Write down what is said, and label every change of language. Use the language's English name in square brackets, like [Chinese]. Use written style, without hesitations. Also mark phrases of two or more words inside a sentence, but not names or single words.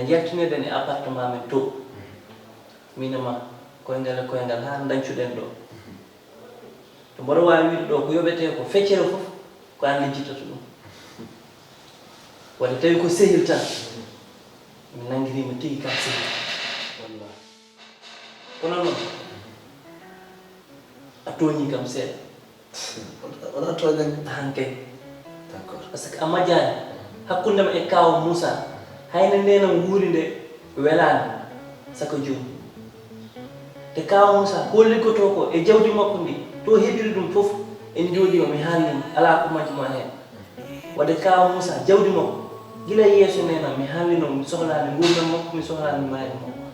[Fula] jertinirɗen e appartement men to minema koyngal e koyngal ha dañcuɗen ɗo to mboɗo wawi wiide ɗo ko yoɓete ko feccere foof ko an lijjitata ɗum wadde tawi ko sehil tan mi nanguirima tigui ka sehil wallah kono noon a tooñi kam seeɗa wona toñanmi han kay [French] d'accord par ce que [Fula] a majjani hakkundema e kaw Moussa hayno nenam wuuri nde welani saka joni te kaw Moussa ko liggoto ko e jawdi makko ndi to heɓiri ɗum foof en jooɗima mi haalni ala ko majjuma hen wadde kaw Moussa jawdi makko gila yeeso nenam mi haalino mi sohlani gurdam makko mi sohlani maari makko